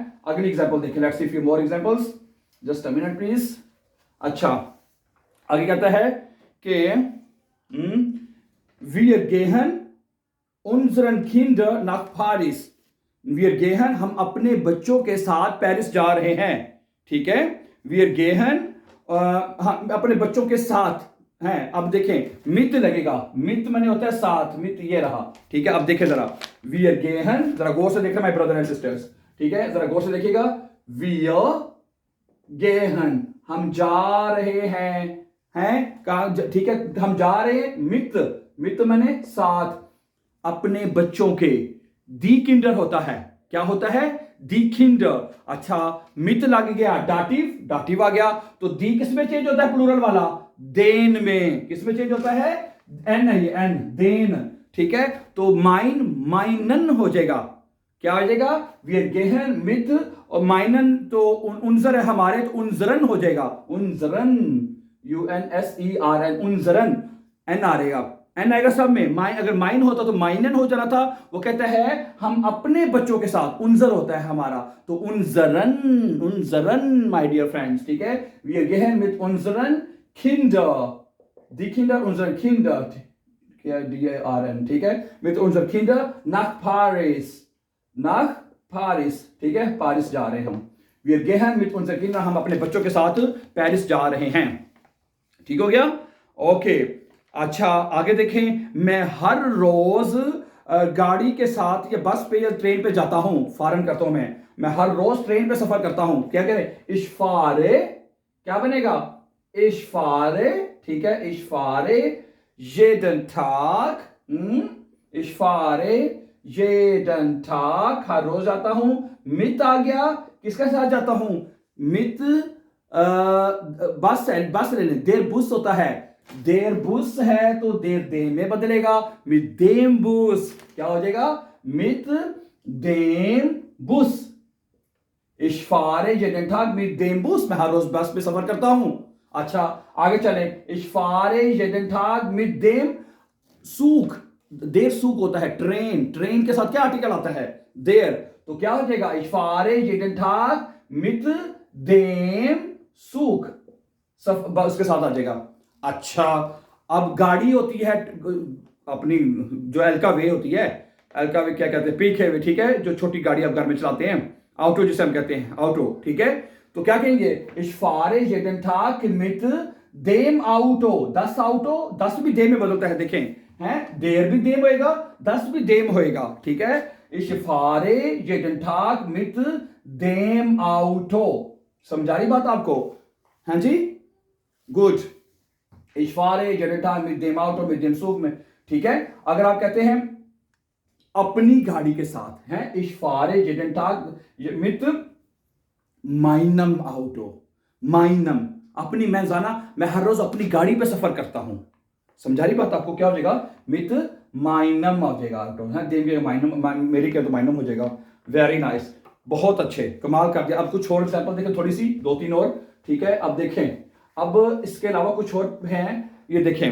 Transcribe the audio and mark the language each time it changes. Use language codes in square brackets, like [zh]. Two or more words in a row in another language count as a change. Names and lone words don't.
[hi] अगली एग्जांपल देखिए, [en] let's see few more examples, just a minute please. [hi] अच्छा, आगे कहता है कि [de] wir gehen unseren Kindern nach Paris, wir gehen [hi] हम अपने बच्चों के साथ पेरिस जा रहे हैं, ठीक है, [de] wir gehen [hi] हम अपने बच्चों के साथ हैं, अब देखें मित लगेगा, मित माने होता है साथ, मित ये रहा, ठीक है, अब देखें जरा, [de] wir gehen, [hi] जरा गौर से देखना [en] my brother and sisters, [hi] ठीक है, जरा गौर से देखिएगा, [de] wir gehen [hi] हम जा रहे हैं कहा, ठीक है, हम जा रहे हैं, मित माने साथ, अपने बच्चों के, [de] die Kinder [hi] होता है, क्या होता है, [de] die Kinder, [hi] अच्छा मित लग गया, डाटिव आ गया, तो दी किस में चेंज होता है, प्लूरल वाला, देन में, किस में चेंज होता है, एन है, एन, देन, ठीक है, तो माइनन हो जाएगा, क्या हो जाएगा, [de] wir gehen mit, [hi] और माइनन तो उनजर है हमारे, तो उनजरन हो जाएगा, उनजरन, UNSERN, उनजरन, एन आ रहेगा, एन आएगा सब में, अगर माइन होता तो माइनन हो जाना था, वो कहता है हम अपने बच्चों के साथ, उनजर होता है हमारा, तो उनजरन [en] my dear friends, [hi] ठीक है, [de] wir gehen mit unseren Kinder, die Kinder, unseren Kinder, [hi] DARN, ठीक है, [de] mit unseren Kinder nach Paris, [hi] ठीक है, पारिस जा रहे हैं हम, [de] wir gehen mit unseren Kindern, [hi] हम अपने बच्चों के साथ पेरिस जा रहे हैं, ठीक हो गया, ओके। अच्छा, आगे देखें, मैं हर रोज गाड़ी के साथ या बस पे या ट्रेन पे जाता हूं, फारन करता हूं, मैं हर रोज ट्रेन पे सफर करता हूं, क्या कह रहे, [de] ich fahre, [hi] क्या बनेगा, [de] ich fahre, [hi] ठीक है, [de] ich fahre jeden Tag, ich fahre jeden Tag, [hi] हर रोज जाता हूं, मित आ गया, किसके साथ जाता हूं, मित बस लेने, [de] der Bus [hi] होता है, [de] der Bus [hi] है तो देर देम में बदलेगा, [de] mit dem Bus, [hi] क्या हो जाएगा, [de] mit dem Bus, ich fahre jeden Tag mit dem Bus, [hi] मैं हर रोज बस में सफर करता हूं। अच्छा, आगे चले, [de] ich fahre jeden Tag mit dem Zug, der Zug [hi] होता है, ट्रेन के साथ क्या आर्टिकल आता है, देर, तो क्या हो जाएगा, [de] ich fahre jeden Tag mit dem Zug, [hi] उसके साथ आ जाएगा। अच्छा, अब गाड़ी होती है अपनी, जो एल्का वे होती है, एल्का वे क्या कहते हैं, पीके वे, ठीक है, जो छोटी गाड़ी आप घर में चलाते हैं, ऑटो जिसे हम कहते हैं, ऑटो, ठीक है, तो क्या कहेंगे, [de] ich fahre jeden Tag mit dem Auto, [hi] 10 ऑटो, 10 भी देम में बदलता है, देखें, हैं, देर भी देम होएगा, 10 भी देम होएगा, ठीक है, [de] ich fahre jeden Tag mit dem Auto, [hi] समझा रही बात आपको, हाँ जी, गुड, [de] ich fahre jeden Tag mit dem Auto, mit dem Zug [hi] में, ठीक है, अगर आप कहते हैं अपनी गाड़ी के साथ, हैं, [de] ich fahre jeden Tag mit meinem Auto, meinem, [hi] अपनी, मैं हर रोज अपनी गाड़ी पे सफर करता हूं, समझा रही बात आपको, क्या हो जाएगा, [de] mit meinem [hi] हो जाएगा, ऑटो है, देंगे माइनम, मेरी क्या तो माइनम हो जाएगा, [en] very nice, [hi] बहुत अच्छे, कमाल कर दिया। अब कुछ और एग्जांपल देखें, थोड़ी सी 2-3 और, ठीक है, अब देखें, अब इसके अलावा कुछ और हैं, ये देखें।